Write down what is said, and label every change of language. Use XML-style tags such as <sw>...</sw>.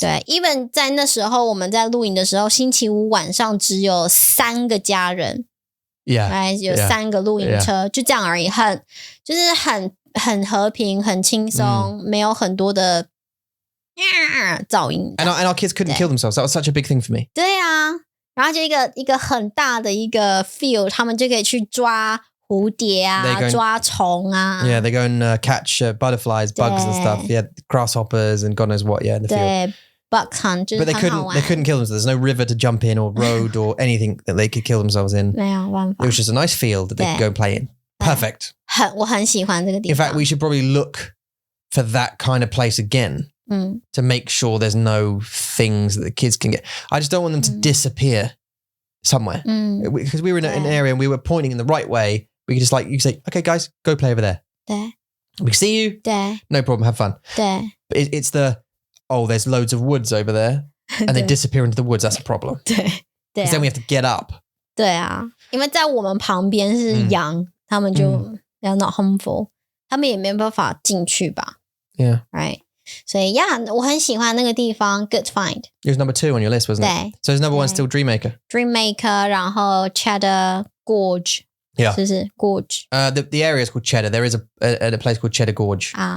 <zh>对 ，</zh> <en>even</en> <zh>在那时候我们在露营的时候，星期五晚上只有3个家人，</zh> <en>Yeah.</en> <zh>有3个露营车，就这样而已，就是很和平，很轻松，没有很多的噪音。</zh> <en>And our kids couldn't kill themselves. That was such a big thing for me.</en> <zh>对啊，然后就一个很大的一个 field， 他们就可以去抓蝴蝶啊，抓虫啊。</zh> <en>Yeah, they go and catch butterflies, bugs and stuff. Yeah, grasshoppers and God knows what. Yeah, in the field.</en> <zh>对 ，</zh> <en>bug hunt</en> <zh>就是</zh> <en>But</en> <zh>很好玩。</zh> <en>they couldn't kill themselves. There's no river to jump in or road or anything that they could kill themselves in.</en> <zh>没有办法。</zh> <en>It was just a nice field that they could go and play in. Perfect.</en> <zh>我很喜欢这个地</zh> <en>In</en> <zh>方。</zh> <en>fact, we should probably look for that kind of place again to make sure there's no things that the kids can get. I just don't want them to disappear somewhere. Because we were in an area and we were pointing in the right way. We could just you could say, okay, guys, go play over there.</en> <zh>对</zh> <en>We see you.</en> <zh>对</zh> <en>No problem. Have fun.</en> <zh>对</zh> <en>But it's there's loads of woods over there and they disappear into the woods. That's a problem.</en> <zh>对</zh> <en>Because then we have to get up.</en> <zh>对啊，因为在我们旁边是羊，他们就要</zh> <en>not harmful，</en> <zh>他们也没办法进去吧</zh> <en>Yeah. ，right？</en> <zh>所以我很喜欢那个地方 ，</zh> <en>good find。 It was number 2 on your list, wasn't</en> <zh>对</zh> <en>it? So there's number 1 still Dreammaker.</en> <zh>Dreammaker， 然后 Cheddar Gorge，</zh> <en>Yeah.</en> <zh>是不是 Gorge？</zh> <en>The area is called Cheddar. There is a place called Cheddar Gorge.</en>